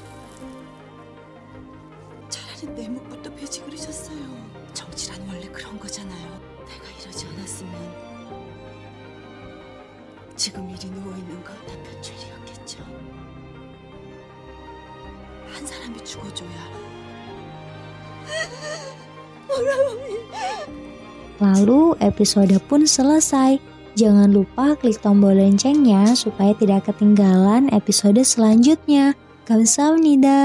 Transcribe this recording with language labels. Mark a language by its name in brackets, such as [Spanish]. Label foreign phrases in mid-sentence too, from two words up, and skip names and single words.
[Korean] 차라리 내 목부터 베지 그리셨어요. 정치란 원래 그런 거잖아요. 내가 이러지 않았으면 지금 이리 누워있는 건 남편 죄리였겠죠. 한 사람이 죽어줘야. [Indonesian] Lalu episode pun selesai. Jangan lupa klik tombol loncengnya supaya tidak ketinggalan episode selanjutnya. Kamsahamnida.